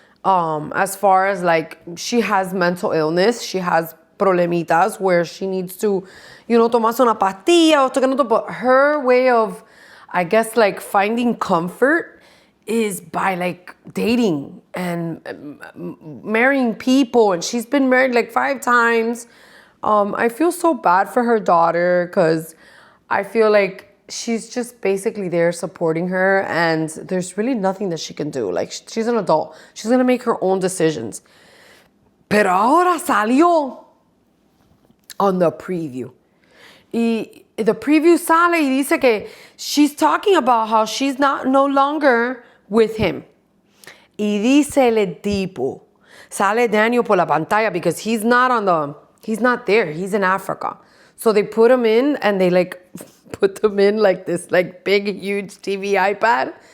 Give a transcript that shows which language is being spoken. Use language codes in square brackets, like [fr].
[en] As far as, like, she has mental illness, she has problemitas where she needs to, tomarse una pastilla, but her way of, I guess, like, finding comfort is by, like, dating and marrying people, and she's been married like 5 times. I feel so bad for her daughter because I feel like she's just basically there supporting her, and there's really nothing that she can do. Like, she's an adult. She's gonna make her own decisions. [es] Pero ahora salió on the preview. [en] Y the preview sale y dice que she's talking about how she's no longer with him. [es] Y dice el tipo, sale Daniel por la pantalla because he's not there. He's in Africa. [en] So they put him in, and they like put them in like this like big, huge TV iPad.